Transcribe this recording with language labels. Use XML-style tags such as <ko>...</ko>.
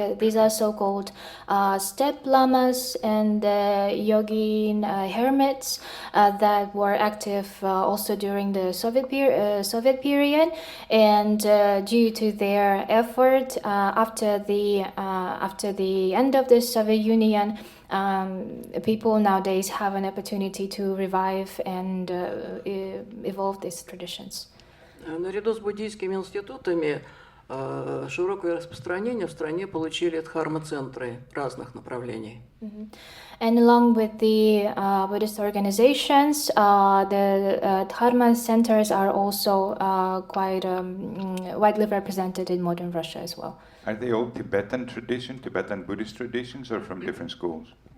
<en>These are so-called steppe lamas and yogin hermits that were active also during the Soviet period. And due to their effort after the end of the Soviet Union, people nowadays have an opportunity to revive and evolve these traditions.</en> <ru>Наряду с буддийскими институтами широкое распространение в стране получили дхарма-центры разных направлений.</ru> <en>And along with the Buddhist organizations, the Dharma centers are also quite widely represented in modern Russia as well. Are they all Tibetan Buddhist traditions, or from different schools?</en>